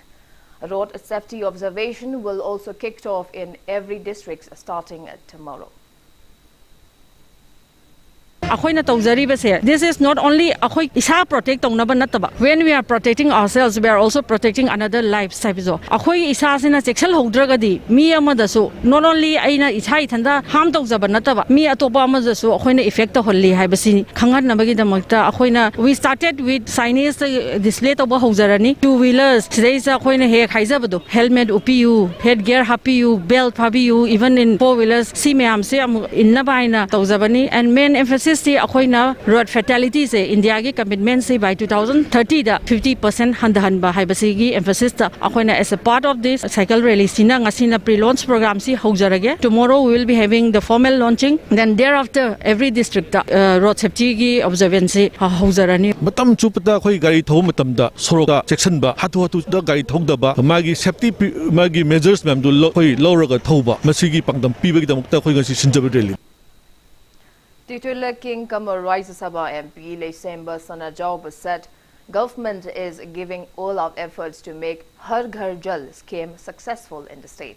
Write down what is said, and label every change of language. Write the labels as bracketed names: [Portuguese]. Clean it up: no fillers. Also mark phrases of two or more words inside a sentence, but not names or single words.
[English] Road safety observation will also kick off in every district starting tomorrow. This is not only protect when we are protecting ourselves, we are also protecting another life. Not only [Manipuri] aina isa ithanda harm tawjaba nataba mi atopa amajasu akoina effect holli haibasi khangat nabagi damakta akoina we [English] started with signage display [Manipuri] toba haujarani [English] two wheelers [Manipuri] seisa akoina he khaijabado helmet upu headgear hapiu belt hapiu [English] even in four wheelers [Manipuri] si mayam se inna baina tawjabani [English] and main emphasis akoina road fatalities India gi commitment say by 2030 [Manipuri] da 50% handahanba haibasi gi [English] emphasis ta akoina as a part of this cycle rally [Manipuri] sina ngasina [English] pre-launch program [Manipuri] si haujarage. [English] Tomorrow we will be having the formal launching, then thereafter every district road safety gi observance haujarani. [Manipuri] Matam chupata khoi gari thau matamda soroka section ba hatu da gari thongdaba magi safety magi measures mem du khoi lawraga thauba masigi pangdam pibagi damukta khoi ngasi sinjabe rally. [English] Titular King Kamal Raisa Sabha MP Lesemba Sanajauba said government is giving all out efforts to make Har Ghar Jal scheme successful in the state.